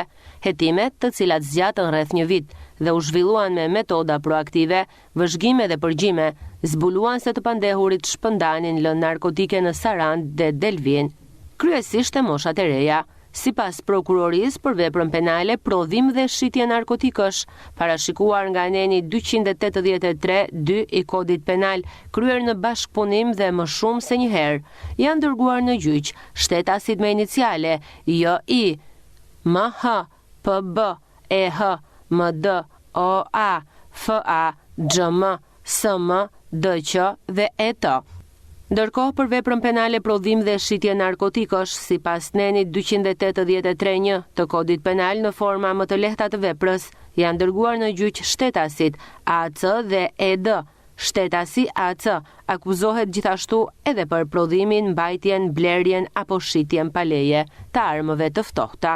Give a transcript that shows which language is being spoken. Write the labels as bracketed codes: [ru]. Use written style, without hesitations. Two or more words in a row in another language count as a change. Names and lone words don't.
[sq] Hetimet, të cilat zgjatën rreth një vit dhe u zhvilluan me metoda proaktive, vëzhgime dhe përgjime, zbuluan se të pandehurit shpëndanin lëndë narkotike në Sarandë dhe Delvin, kryesisht e moshat e reja. Sipas prokurorisë për veprën penale, prodhim dhe shitje narkotikësh, parashikuar nga neni 283-2 i kodit penal, kryer në bashkëpunim dhe më shumë se një herë, janë dërguar në gjyq shtetasit me iniciale JI, MH, PB, EH, MD, OA, FA, XM, SM, DQ dhe ET. Ndërkohë për veprën penale prodhim dhe shitje narkotikësh, sipas nenit 283-1 të kodit penal në forma më të lehta të veprës, janë dërguar në gjyq shtetasit AC dhe ED. Shtetasi AC akuzohet gjithashtu edhe për prodhimin, mbajtjen, blerjen apo shitjen pa leje të armëve të ftohta.